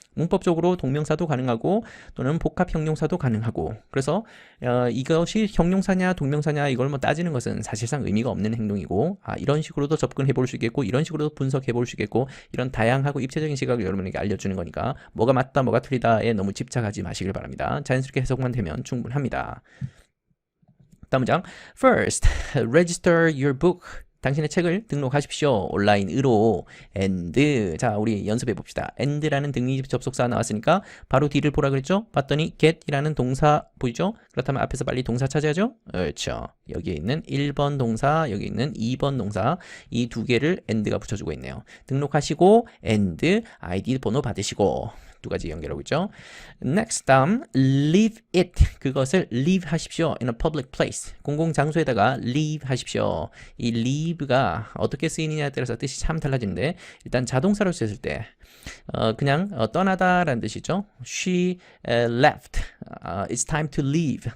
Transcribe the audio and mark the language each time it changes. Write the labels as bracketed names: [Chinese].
[Korean] 문법적으로 동명사도 가능하고 또는 복합 형용사도 가능하고 그래서 이것이 형용사냐 동명사냐 이걸 따지는 것은 사실상 의미가 없는 행동이고 이런 식으로도 접근해 볼 수 있겠고 이런 식으로도 분석해 볼 수 있겠고 이런 다양하고 입체적인 시각을 여러분에게 알려주는 거니까 뭐가 맞다 뭐가 틀리다에 너무 집착하지 마시길 바랍니다. 자연스럽게 해석만 되면 충분합니다. 다음 문장. [English] First, register your book. [Korean] 당신의 책을 등록하십시오. 온라인으로. and. 자, 우리 연습해 봅시다. and라는 등위 접속사 나왔으니까 바로 뒤를 보라 그랬죠? 봤더니 get이라는 동사 보이죠? 그렇다면 앞에서 빨리 동사 찾아야죠? 그렇죠. 여기에 있는 1번 동사, 여기 있는 2번 동사 이 두 개를 and가 붙여주고 있네요. 등록하시고 and ID 번호 받으시고 두 가지 연결하고 있죠. [English] Next, 다음 leave it. [Korean] 그것을 leave 하십시오. [English] in a public place. [Korean] 공공 장소에다가 leave 하십시오. 이 leave가 어떻게 쓰이느냐에 따라서 뜻이 참 달라지는데 일단 자동사로 쓰였을 때 그냥 떠나다라는 뜻이죠. [English] She left It's time to leave.